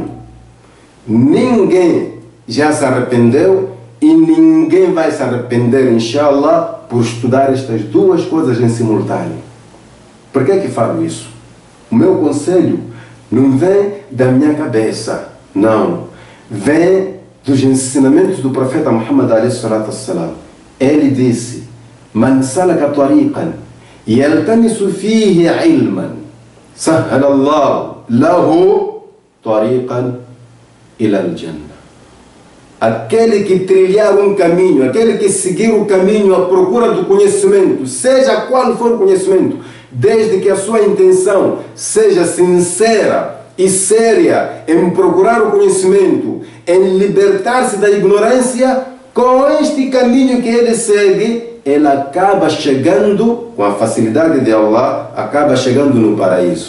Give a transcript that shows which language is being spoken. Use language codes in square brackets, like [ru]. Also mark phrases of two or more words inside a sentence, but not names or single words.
[pt] Ninguém já se arrependeu e ninguém vai se arrepender, inshallah, por estudar estas duas coisas em simultâneo. Por que é que falo isso? O meu conselho não vem da minha cabeça, não. Vem dos ensinamentos do profeta Muhammad [ar] عليه الصلاة والسلام. [pt] Ele disse: [ar] من سلك طريقا يلتمس فيه علما سهل الله له طريقا إلى الجنة. [pt] Aquele que trilhar um caminho, aquele que seguir o caminho à procura do conhecimento, seja qual for o conhecimento, desde que a sua intenção seja sincera e séria em procurar o conhecimento, em libertar-se da ignorância, com este caminho que ele segue, ele acaba chegando, com a facilidade de Allah, acaba chegando no paraíso.